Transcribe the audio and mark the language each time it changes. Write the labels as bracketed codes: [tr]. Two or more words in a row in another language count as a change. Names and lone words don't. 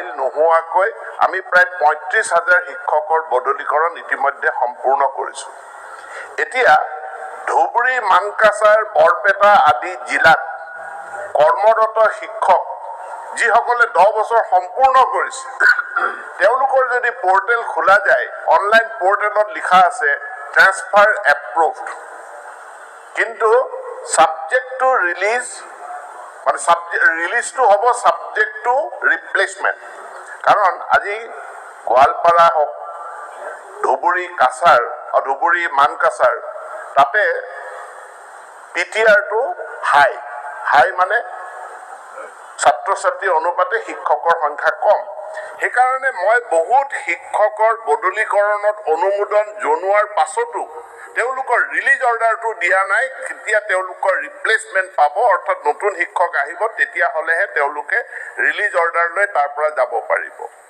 [as] নোহোৱাকৈ আমি প্ৰায় 35,000 শিক্ষকৰ বদলীকৰণ ইতিমধ্যে সম্পূৰ্ণ কৰিছোঁ এতিয়া ধুবুৰী মানকাছাৰ বৰপেটা আদি জিলাত কৰ্মৰত শিক্ষক যিসকলে 10 বছৰ সম্পূৰ্ণ কৰিছে তেওঁলোকৰ যদি পোৰ্টেল খোলা যায় [en] online portalত [as] লিখা আছে [en] transfer approved [as] কিন্তু [en] subject to release [as] মানে [en] release to [as] হ'ব [en] subject to replacement [as] কাৰণ আজি গোৱালপাৰা হওক ধুবুৰী কাছাৰ আৰু ধুবুৰী মানকাছাৰ তাতে পিটিআৰটো হাই মানে ছাত্ৰ ছাত্ৰীৰ অনুপাতে শিক্ষকৰ সংখ্যা কম সেইকাৰণে মই বহুত শিক্ষকৰ বদলীকৰণত অনুমোদন জনোৱাৰ পাছতো তেওঁলোকৰ [en] release orderটো [as] দিয়া নাই কেতিয়া তেওঁলোকৰ ৰিপ্লেচমেণ্ট পাব অৰ্থাৎ নতুন শিক্ষক আহিব তেতিয়া হ'লেহে তেওঁলোকে [en] release order [as] লৈ তাৰ পৰা যাব পাৰিব